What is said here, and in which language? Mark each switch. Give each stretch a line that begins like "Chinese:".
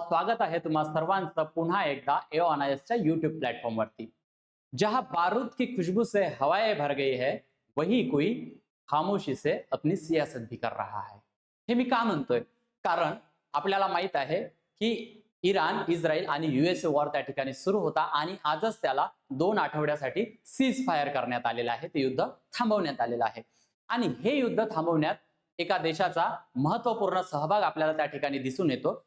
Marathi: स्वागत आहे तुम्हा सर्वांचं पुन्हा एकदा एओनायसच्या यूट्यूब प्लॅटफॉर्मवरती.
Hindi: जहां बारूद की खुशबू से हवाएं भर गई है, वही कोई खामोशी से अपनी सियासत भी कर रहा है.
Marathi: हे मी का म्हणतोय? कारण आपल्याला माहित आहे की इराण, इस्रायल आणि युएसए वॉर त्या ठिकाणी सुरू होता आणि आजच त्याला 2 आठवड्यासाठी सीज फायर करण्यात आलेलं आहे. ते युद्ध थांबवण्यात आलेलं आहे आणि हे युद्ध थांबवण्यात एका देशाचा महत्वपूर्ण सहभाग आपल्याला त्या ठिकाणी दिसून येतो.